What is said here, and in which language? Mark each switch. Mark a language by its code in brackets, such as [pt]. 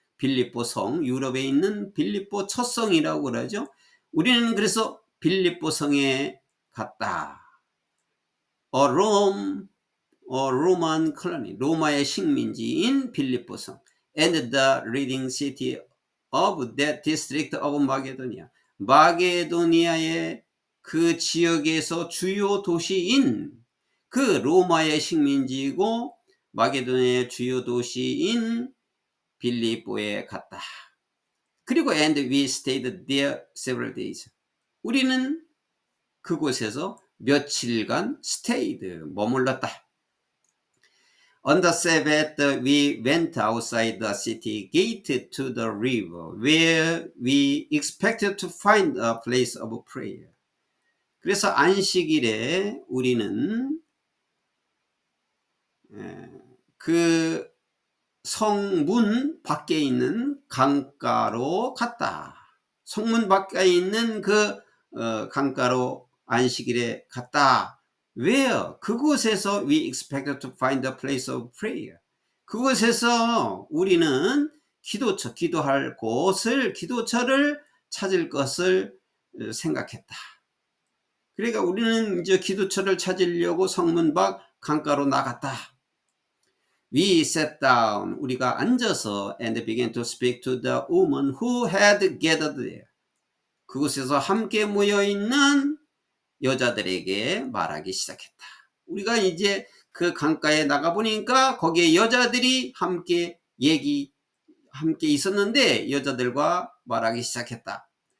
[ko] 빌립보 성, 유럽에 있는 빌립보 첫 성이라고 그러죠. 우리는 그래서 빌립보 성에 갔다. [en] Roman colony, [ko] 로마의 식민지인 빌립보 성, [en] and the leading city of that district of Macedonia. [ko] 마게도니아의 그 지역에서 주요 도시인 그 로마의 식민지이고 마게도니아의 주요 도시인 빌립보에 갔다. 그리고 [en] and we stayed there several days. [ko] 우리는 그곳에서 며칠간 [en] stayed, [ko] 머물렀다. [en] On the Sabbath, we went outside the city gate to the river, where we expected to find a place of prayer. [ko] 그래서 안식일에 우리는 그 성문 밖에 있는 강가로 갔다. 성문 밖에 있는 그 강가로 안식일에 갔다. [en] Where? [ko] 그곳에서 [en] we expected to find a place of prayer. [ko] 그곳에서 우리는 기도처, 기도할 곳을, 기도처를 찾을 것을 생각했다. 그러니까 우리는 이제 기도처를 찾으려고 성문 밖 강가로 나갔다. [en] We sat down. [ko] 우리가 앉아서 [en] and began to speak to the woman who had gathered there. [ko] 그곳에서 함께 모여있는 여자들에게 말하기 시작했다. 우리가 이제 그 강가에 나가보니까 거기에 여자들이 함께 있었는데 여자들과 말하기 시작했다.